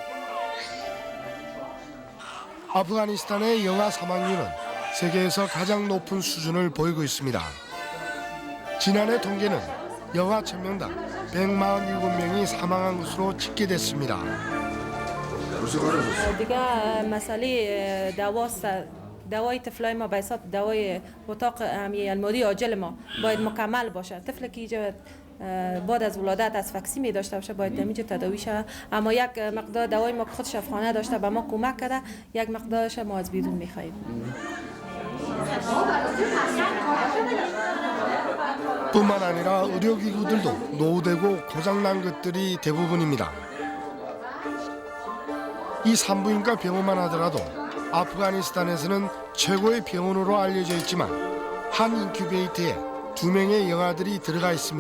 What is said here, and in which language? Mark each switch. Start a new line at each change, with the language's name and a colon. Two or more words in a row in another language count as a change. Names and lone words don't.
Korean: 아프가니스탄의 영아 사망률은 세계에서 가장 높은 수준을 보이고 있습니다. 지난해 통계는 영아 1000명당 147명이 사망한 것으로 집계됐습니다.
Persian: دوای طفلای ما به حساب دوای اتاق المادی عاجل ما باید مکمل باشه طفل که اینجا بعد از ولادت از فکسی می داشته باشه باید اینجا تداوی شه اما یک مقدار دوای ما خود شفاخانه داشته به ما کمک کرده یک مقدارش ما از بیرون می‌خوایم
Korean: 뿐만 아니라 의료기구들도 노후되고 고장난 것들이 대부분입니다. 이 산부인과 병원만 하더라도 아프가니스탄에서는 최고의 병원으로 알려져 있지만 한 인큐베이터에 2명의 영아들이 들어가 있습니다.